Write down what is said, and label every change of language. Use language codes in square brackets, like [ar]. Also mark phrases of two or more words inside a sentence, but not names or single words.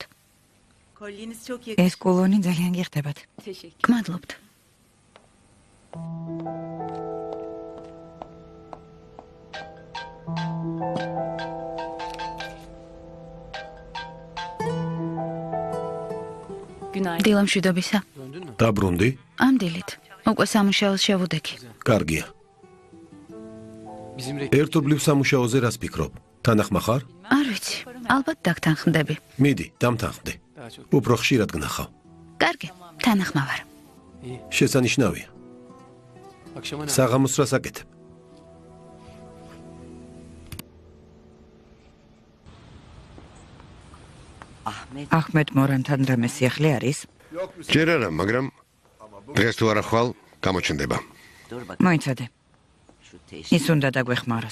[tr] Kolyeniz çok [ka] ეს კულონი ძალიან გიხდებათ. [tr] Teşekkür. [ka] გმადლობთ. [tr] Günaydın. [ka] დილამშვიდობისა. დაბრუნდი? ამ დილით. უკვე სამუშაოს შევუდექი. კარგია. [tr] Bizim [ka] ერთობლივ სამუშაოზე რას ფიქრობ? თანახმა ხარ? არ ვიცი. ალბათ დაგთანხმდები. მიდი, დამთანხმდე. [tr] daha çok. [ka] უფრო ხშირად გნახავ. კარგი, თანახმა ვარ. შესანიშნავია. [tr] Akşama ne? [ka] საღამოს რას აკეთებ? ახმედ მორანთან რამე სიახლე არის? ჯერ არა, მაგრამ დღეს თუ არა ხვალ, გამოჩნდება. მოიცადე. ის უნდა დაგვეხმაროს.